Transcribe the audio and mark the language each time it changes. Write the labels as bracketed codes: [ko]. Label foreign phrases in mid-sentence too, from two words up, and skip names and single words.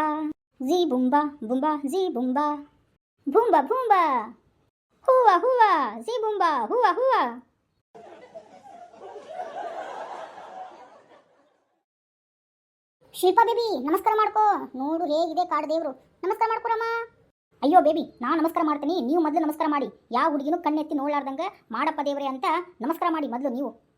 [kn] Zee boomba, boomba, zee boomba. Boomba, boomba. Hooah, hooah, zee boomba, hooah, hooah. ಶಿಲ್ಪಾ ಬೇಬಿ ನಮಸ್ಕಾರ ಮಾಡ್ಕೋ. ನೋಡು ಹೇಗಿದೆ ಕಾಡು ದೇವ್ರು. ನಮಸ್ಕಾರ ಮಾಡ್ಕೊರಮ್ಮ. ಅಯ್ಯೋ ಬೇಬಿ, ನಾ ನಮಸ್ಕಾರ ಮಾಡ್ತೀನಿ, ನೀವು ಮೊದಲು ನಮಸ್ಕಾರ ಮಾಡಿ. ಯಾವ ಹುಡುಗಿನೂ ಕಣ್ಣೆತ್ತಿ ನೋಡ್ಲಾರ್ದಂಗ ಮಾಡಪ್ಪ ದೇವ್ರೆ ಅಂತ ನಮಸ್ಕಾರ ಮಾಡಿ ಮೊದಲು ನೀವು.